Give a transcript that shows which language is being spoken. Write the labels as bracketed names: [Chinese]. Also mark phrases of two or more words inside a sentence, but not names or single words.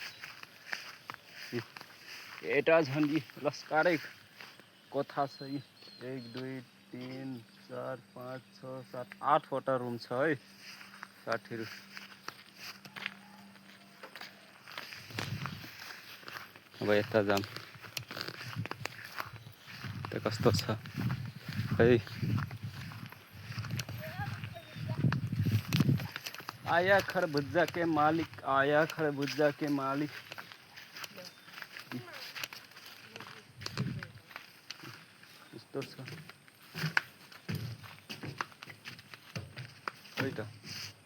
[Nepali] एटा झन् यी लस्कारै कोठा छ यी 1 2 3 4 5 6 7 8वटा रुम छ है साथीहरू अब यता जाम त कस्तो छ है [Hindi] आया खरबुजा के मालिक आया खरबुजा के मालिक [Nepali] यस्तो छ है त